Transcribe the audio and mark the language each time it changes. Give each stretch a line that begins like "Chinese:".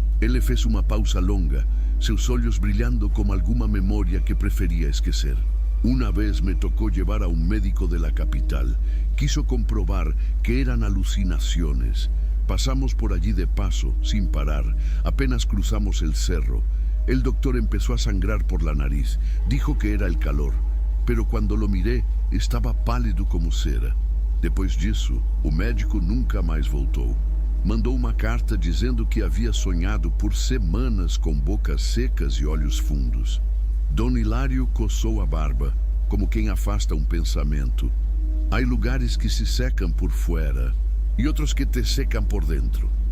Portuguese: Ele fez uma pausa longa, seus olhos brilhando como alguma memória que preferia esquecer.
Spanish: Una vez me tocó llevar a un médico de la capital. Quiso comprobar que eran alucinaciones. Pasamos por allí de paso, sin parar. Apenas cruzamos el cerro. El doctor empezó a sangrar por la nariz. Dijo que era el calor. Pero cuando lo miré, estava pálido como cera.
Portuguese: Depois disso, o médico nunca mais voltou. Mandou uma carta dizendo que havia sonhado por semanas com bocas secas e olhos fundos. Don Hilario coçou a barba, como quem afasta um pensamento. Há lugares que se secam por fora e outros que te secam por dentro.